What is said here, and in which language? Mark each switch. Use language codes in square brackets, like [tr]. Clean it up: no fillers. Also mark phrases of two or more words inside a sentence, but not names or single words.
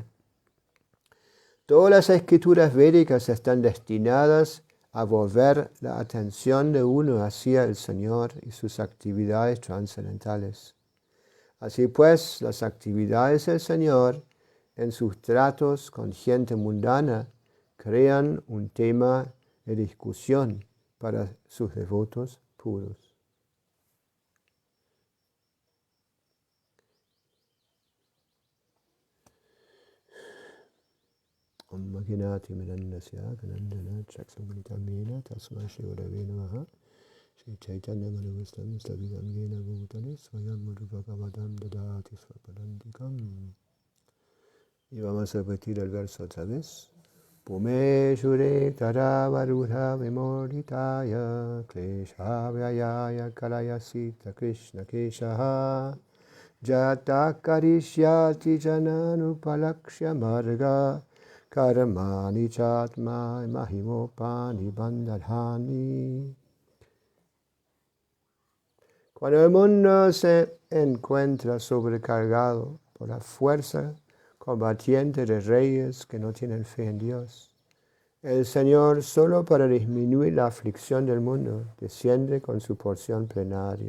[es] Todas las escrituras védicas están destinadas a volver la atención de uno hacia el Señor y sus actividades trascendentales. Así pues, las actividades del Señor en sus tratos con gente mundana crean un tema de discusión para sus devotos puros. [sa] Om Mahinati Minandasya Kanandana Chaksamanitamena Tasma Shivadave Namaha Shri Chaitanya Manavustam Slavidam Yena Bhutale Swayam Madhuvakavadam Dadati Swapadantikam. [es] Y vamos a repetir el verso otra vez. [sa] Pume Shure Taravarudha Vimorditaya Klesha Vyayaya Kalayasita Krishna Keshaha Jata Karishyati Jananupalakshya Marga Karamani Chatma Mahimopani Bandhani. [es] Cuando el mundo se encuentra sobrecargado por la fuerza combatiente de reyes que no tienen fe en Dios, el Señor, solo para disminuir la aflicción del mundo, desciende con su porción plenaria.